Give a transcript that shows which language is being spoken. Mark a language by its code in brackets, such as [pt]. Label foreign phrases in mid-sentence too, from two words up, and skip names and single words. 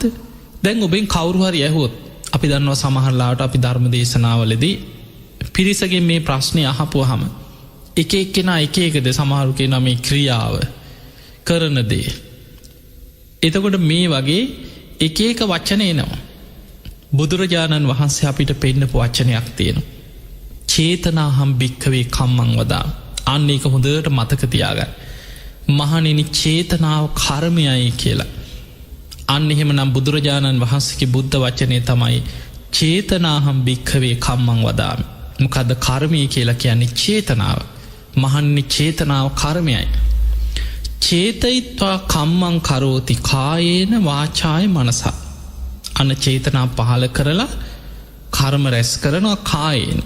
[si] දැන් ඔබෙන් කවුරු හරි ඇහුවොත්, අපි දන්නවා සමහරලාට අපි ධර්ම දේශනාවලදී පිරිසගෙන් මේ ප්‍රශ්නේ අහපුවාම එක එක්කෙනා එක එකද සමහරු කියනවා මේ ක්‍රියාව, කරන දේ. එතකොට මේ වගේ එක එක වචන එනවා. බුදුරජාණන් වහන්සේ අපිට පෙන්නපු වචනයක් තියෙනවා. [pi] චේතනාහම් භික්ඛවේ කම්මං වදාමි. [si] අන්න ඒක හොඳට මතක තියාගන්න. මහණෙනි, චේතනාව කර්මයයි කියලා. අන්න එහෙමනම් බුදුරජාණන් වහන්සේගේ බුද්ධ වචනේ තමයි [pi] චේතනාහම් භික්ඛවේ කම්මං වදාමි. [si] මොකද්ද කර්මය කියලා කියන්නේ? චේතනාව. මහන්නේ චේතනාව කර්මයයි. [pi] චේතයිත්වා කම්මං කරෝති කායේන වාචාය මනසා. [si] අන්න චේතනා පහල කරලා කර්ම රැස් කරනවා කායෙන්.